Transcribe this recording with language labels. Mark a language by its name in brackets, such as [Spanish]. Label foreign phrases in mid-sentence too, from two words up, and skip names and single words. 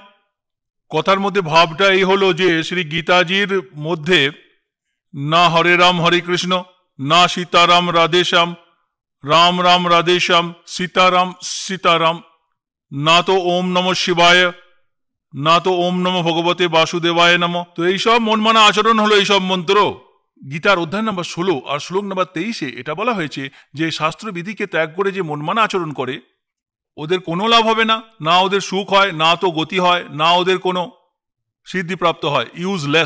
[Bangla] কথার মধ্যে ভাবটা এই হলো যে শ্রী গীতাজির মধ্যে না হরে রাম হরে কৃষ্ণ, না সীতারাম রাধেশ্যাম, রাম রাম রাধেশ্যাম, সীতারাম সীতারাম, না তো [Sanskrit] ওম নমঃ শিবায়, [Bangla] না তো [Sanskrit] ওম নমঃ ভগবতে বাসুদেবায় নমঃ। [Bangla] তো এইসব মনমানা আচরণ হলো এইসব মন্ত্র। গীতার অধ্যায় নম্বর 16 আর শ্লোক নম্বর 23 এটা বলা হয়েছে যে শাস্ত্রবিধিকে ত্যাগ করে যে মনমানা আচরণ করে ওদের কোনো লাভ হবে না, না ওদের সুখ হয়, না তো গতি হয়, না ওদের কোনো সিদ্ধিপ্রাপ্ত হয়, ইউজলেস।